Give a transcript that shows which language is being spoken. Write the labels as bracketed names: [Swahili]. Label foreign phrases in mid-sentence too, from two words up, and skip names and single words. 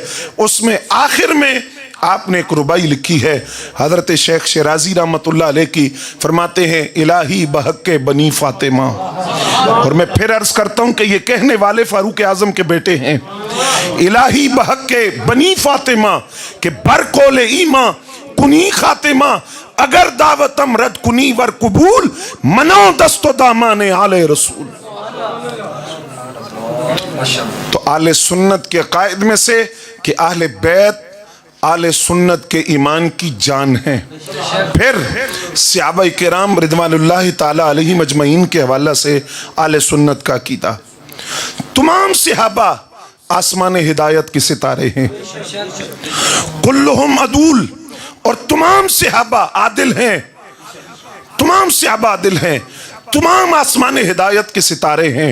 [Urdu] اس میں آخر میں آپ نے ایک ربائی لکھی ہے حضرت شیخ شیرازی [Arabic] رحمۃ اللہ علیہ [Urdu] کی. فرماتے ہیں [Persian] الہی بحق بنی فاطمہ، [Urdu] اور میں پھر عرض کرتا ہوں کہ یہ کہنے والے فاروق اعظم کے بیٹے ہیں. [Persian] الہی بحق بنی فاطمہ کہ برکول ایماں کنی خاتمہ، اگر دعوتم رد کنی ور قبول، منو دست و دامان آل رسول. [Urdu] تو آل سنت کے عقائد میں سے کہ اہل بیت آل سنت کے ایمان کی جان ہے. پھر صحابہ کرام [Arabic] رضوان اللہ تعالی علیہ مجمعین [Urdu] کے حوالہ سے آل سنت کا عقیدہ، تمام صحابہ آسمان ہدایت کے ستارے ہیں، [Arabic] کلہم عدول، [Urdu] اور تمام صحابہ عادل ہیں، تمام صحابہ عادل ہیں، تمام آسمان ہدایت کے ستارے ہیں.